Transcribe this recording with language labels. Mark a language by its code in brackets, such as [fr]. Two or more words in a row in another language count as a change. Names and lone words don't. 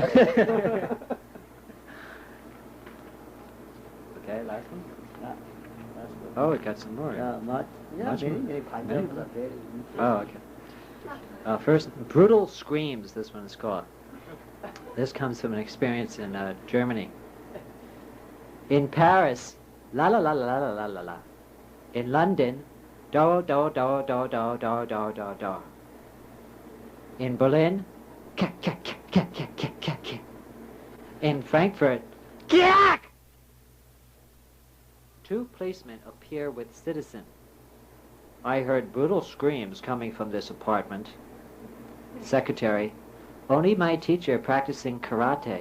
[en] Okay, last one. Yeah, that's good. Oh, it got some more. Much Many? many pineapples are very easy. Oh, okay. First, brutal screams, this one is called. This comes from an experience in Germany. In Paris, la la la la la la la la. In London, do do do do do do do do do. In Berlin, kak kak kak kak kak kak kak kak. In Frankfurt, kak. Two policemen appear with citizen. I heard brutal screams coming from this apartment. Secretary, only my teacher practicing karate.